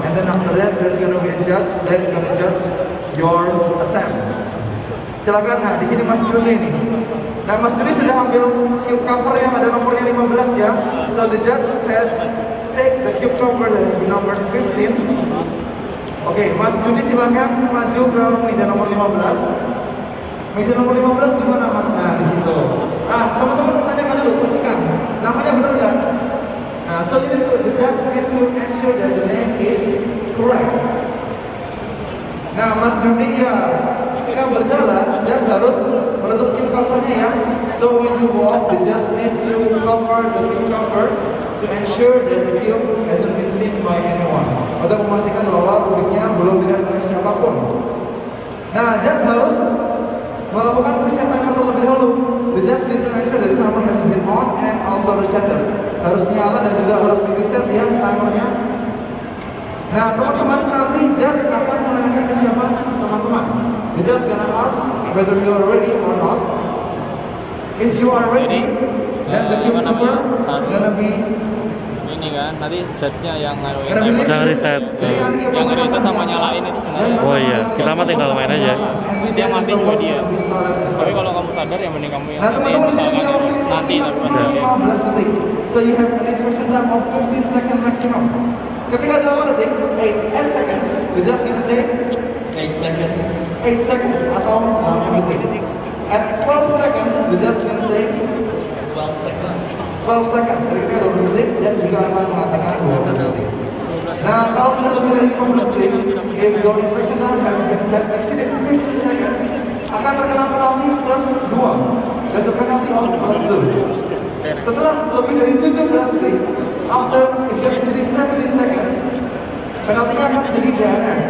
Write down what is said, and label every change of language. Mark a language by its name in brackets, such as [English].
[English] And then after that there's gonna be a judge that gonna judge your attempt. [Indonesian] Silakan. Nah, di sini Mas Juni nih. Nah, Mas Juni sudah ambil cube cover yang ada nomornya 15 ya. [English] So the judge has take the cube cover that has been numbered 15. [Indonesian] Oke, Mas Juni silakan maju ke meja nomor 15. Meja nomor 15 di mana Mas? Nah, di situ. Teman-teman tanyakan dulu, pastikan namanya benar nggak? [English] Nah, so the judge need to ensure that the name is correct. [Indonesian] Nah, Mas Juni ya, ketika berjalan, judge harus menutup cube covernya ya. [English] So when you walk, the judge need to cover the cube cover to ensure that the cube hasn't been seen by anyone. [Indonesian] Untuk memastikan bahwa kubiknya belum dilihat oleh siapapun. Nah, judge harus melakukan reset timer terlebih dahulu. [English] The judge need to ensure that the timer has been on and also resetted. [Indonesian] Harus nyala dan juga harus di reset ya timernya. Nah, teman-teman nanti judge akan menanyakan ke siapa teman-teman. [English] The judge gonna ask whether you are ready or not. If you are ready, then the cube cover gonna be [Indonesian] ini kan nanti judge-nya yang ngaruhin Yang reset. yang reset sama nyalain itu sebenarnya. Oh iya, kita mah tinggal main aja. Dia mati juga dia. Tapi kalau kamu sadar ya mending kamu yang Nah, nanti teman-teman misalkan nanti masih 15 detik. [English] So you have an inspection time of 15 seconds maximum. [Indonesian] Ketika 8 detik, [English] 8 seconds, the judge gonna say 8 seconds [Indonesian] atau 8 detik. [English] At 12 seconds, the judge gonna say 12 seconds. [Indonesian] Jadi ketika 12 detik, judge juga akan mengatakan 12 detik. Nah, kalau sudah lebih dari 15 detik, [English] if your inspection time has exceeded 15 seconds, [Indonesian] akan terkena penalti plus 2. [English] There's a penalty of plus 2. [Indonesian] Setelah lebih dari 17 detik, [English] after if you're exceeding 17 seconds, [Indonesian] penaltinya akan menjadi DNR.